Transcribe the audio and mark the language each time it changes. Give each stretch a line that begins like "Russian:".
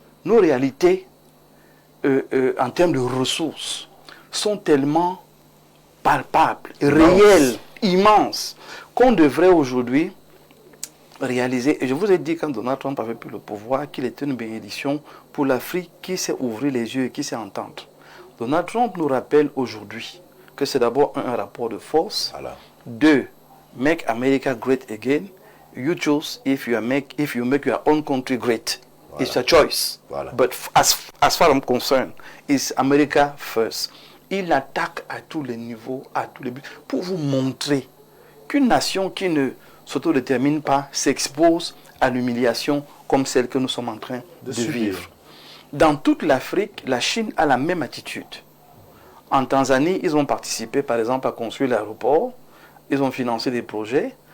French: Nos réalités, en termes de ressources, sont tellement palpables, réelles, immenses, qu'on devrait aujourd'hui réaliser. Et je vous ai dit quand Donald Trump avait pris le pouvoir qu'il était une bénédiction pour l'Afrique qui sait ouvrir les yeux et qui sait entendre. Donald Trump nous rappelle aujourd'hui que c'est d'abord un rapport de force. Voilà.
English: 2, make America great again. You choose if you make your own country great. Voilà. It's a choice. Voilà. But as far as I'm concerned, it's America first.
French: Il attaque à tous les niveaux, à tous les buts, pour vous montrer qu'une nation qui ne s'autodétermine pas s'expose à l'humiliation comme celle que nous sommes en train de vivre. Dans toute l'Afrique, la Chine a la même attitude. En Tanzanie, ils ont participé par exemple à construire l'aéroport, ils ont financé des projets.